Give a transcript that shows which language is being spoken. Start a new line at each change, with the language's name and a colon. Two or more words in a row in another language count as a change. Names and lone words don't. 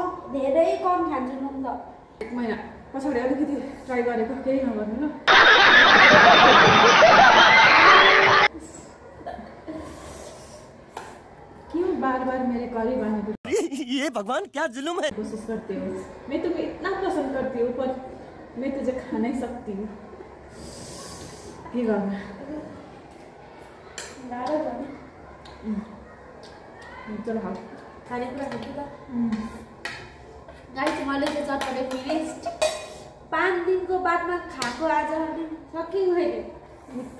Nepali: धेरै कम खान्छु नुन त 1 महिना पछाडि अलिकति ट्राई गरेको केही नगर्नु ल
Hindi: क्यों बार-बार मेरे करीब आने की ये भगवान क्या जुल्म है कोशिश करते हो मैं तुम्हें इतना पसंद करती हूँ पर मैं तुझे खा नहीं सकती हूँ
Nepali: के गर्नु गाह्रो छ नि चलो खाऊ खानेकुरा खान्छु त गाइस मैले चाहिँ चटपटे फिनिस्ट 5 दिनको बादमा खाएको आज अनि सकिङ मैले मिठो